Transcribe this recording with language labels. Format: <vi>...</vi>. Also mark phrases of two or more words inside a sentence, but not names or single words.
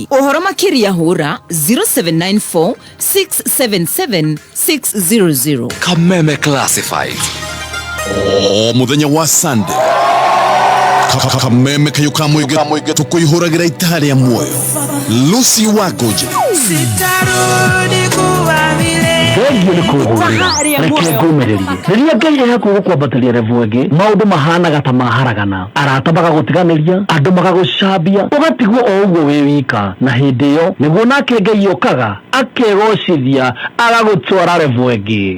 <ki>Ũhoro makĩria hũra 0794 677 600. Kameme Classifieds. O muthenya wa Sunday Kameme kayuka mũingĩ tũkũihũragĩra itaha rĩa muoyo. Lucy Wagoje</ki> <sw>sitarudi kuwa vile</sw> <ki>Thengiũ nĩ kũhũrĩra reke ngũmĩrĩrie rĩrĩa Ngai e hakuhĩ gũkwambatĩria revu ĩngĩ maũndũ mahanaga ta maharagana arata magagũtiganĩria andũ magagũcambia ũgatigwo o ũguo wĩ wika na hĩndĩ ĩyo nĩguo nake Ngai okaga akegocithia agagũtwara revu ĩngĩ.</ki>